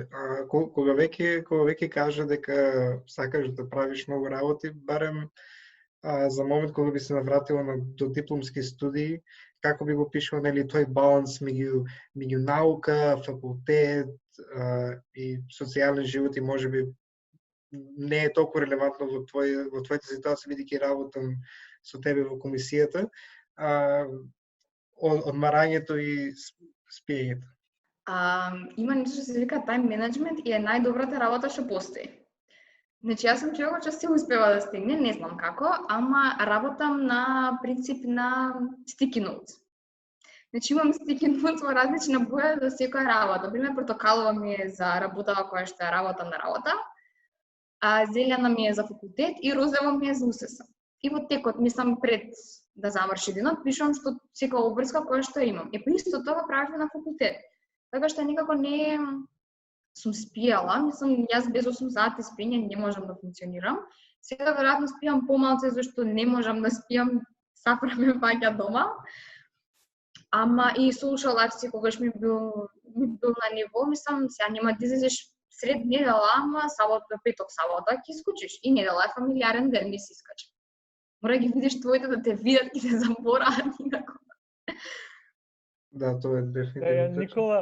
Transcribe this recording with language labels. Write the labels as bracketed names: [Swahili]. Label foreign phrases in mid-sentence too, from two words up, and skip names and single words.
[Macedonian] Кога веќе кажа дека сакаш да правиш многу работи, барем за момент кога би се навратила на додипломски студии, како би го пишал, нели, тој баланс меѓу наука, факултет и социјален живот, и можеби не е толку релевантно во твојата ситуација, бидејќи работам со тебе во комисијата, одмарањето и спиењето. Има нешто што се вика [English] time management [Macedonian] и е најдобрата работа што постои. Значи, јас сум човек кој се успева да стигне, не знам како, ама работам на принцип на [English] sticky notes. [Macedonian] Значи, имам [English] sticky notes [Macedonian] во различна боја за секоја работа. Пример, портокалова ми е за работава која што ја работам на работа, зелена ми е за факултет и розова ми е за УСС. И во текот, мислам, пред да заврши денот, пишувам што секоја обврска која што имам. Па исто тоа правиме на факултет. Така што никако не сум спијала, мислам, јас без 8 сати спиење не можам да функционирам. Сега веројатно спијам помалку зашто не можам да спијам, сафра ме паѓа дома. Ама и [English] social life [Macedonian] секогаш ми бил на ниво, мислам, сега нема да излезеш сред недела, ама петок сабота ќе искучиш. И недела е фамилиарен ден, не си искача. Мора да ги видиш твоите да те видат и те забораат никако. Да, тоа е дефинитивно.